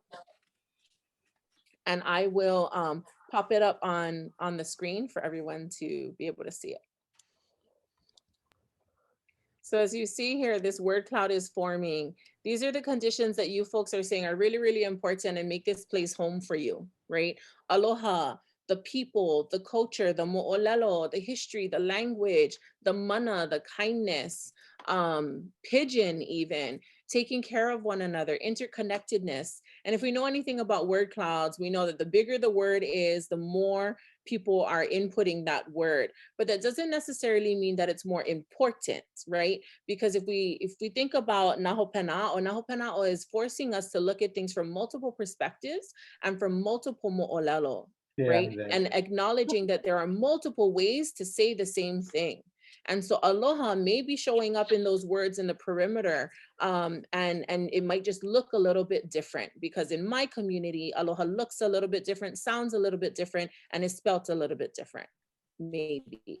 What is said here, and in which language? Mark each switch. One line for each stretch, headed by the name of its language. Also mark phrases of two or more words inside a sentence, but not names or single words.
English: And I will pop it up on the screen for everyone to be able to see it. So as you see here, this word cloud is forming. These are the conditions that you folks are saying are really, really important and make this place home for you, right? Aloha, the people, the culture, the moʻolelo, the history, the language, the mana, the kindness, pigeon even, taking care of one another, interconnectedness. And if we know anything about word clouds, we know that the bigger the word is, the more people are inputting that word. But that doesn't necessarily mean that it's more important, right? Because if we think about Nā Hopena Aʻo, Nā Hopena Aʻo is forcing us to look at things from multiple perspectives and from multiple moʻolelo, right? And acknowledging that there are multiple ways to say the same thing. And so aloha may be showing up in those words in the perimeter, and it might just look a little bit different, because in my community, aloha looks a little bit different, sounds a little bit different, and is spelt a little bit different, maybe.